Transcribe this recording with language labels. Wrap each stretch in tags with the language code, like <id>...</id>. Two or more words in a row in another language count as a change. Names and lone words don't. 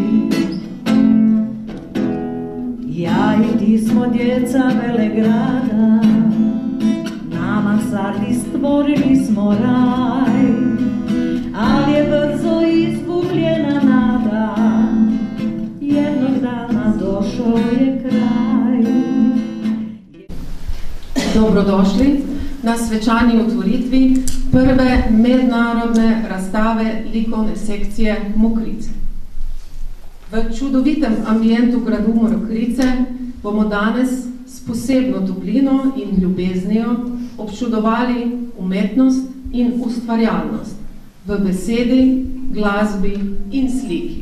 <hr>Ja i ti smo djeca velegrada, na mansardi stvorili smo raj, ali je brzo izgubljena nada, jednog dana došao je kraj.</hr> <sl>Dobrodošli na svečani otvoritvi prve mednarodne razstave likovne sekcije Mokrice. V čudovitem ambientu gradu Mokrice bomo danes s posebno toplino in ljubeznijo občudovali umetnost in ustvarjalnost v besedi, glasbi in sliki.</sl>